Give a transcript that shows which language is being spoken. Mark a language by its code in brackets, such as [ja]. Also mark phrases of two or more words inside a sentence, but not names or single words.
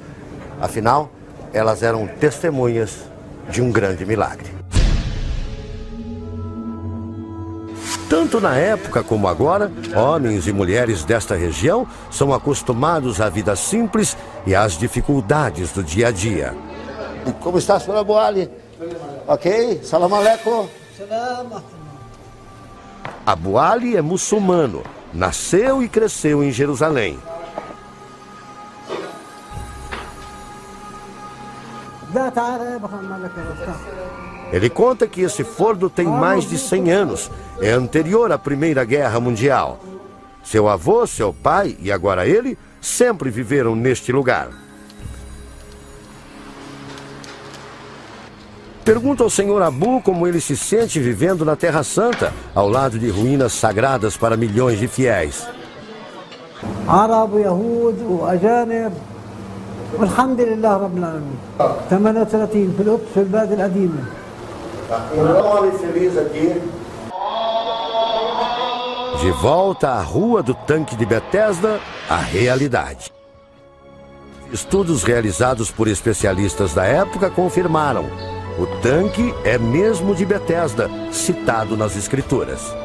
[pt] Afinal, elas eram testemunhas de um grande milagre. Tanto na época como agora, homens e mulheres desta região são acostumados à vida simples e às dificuldades do dia a dia. Como está, senhora Boali? [ar] Ok? سلام عليكم. [pt] Abu Ali é muçulmano, nasceu e cresceu em Jerusalém. Ele conta que esse forno tem mais de 100 anos, é anterior à Primeira Guerra Mundial. Seu avô, seu pai e agora ele sempre viveram neste lugar. Pergunta ao Senhor Abu como ele se sente vivendo na Terra Santa, ao lado de ruínas sagradas para milhões de fiéis. [ar] عرب ويهود وأجانب والحمد لله رب العالمين 38 في القدس في البلد القديمة. [pt] De volta à rua do tanque de Betesda, a realidade. Estudos realizados por especialistas da época confirmaram: o tanque é mesmo de Betesda, citado nas Escrituras.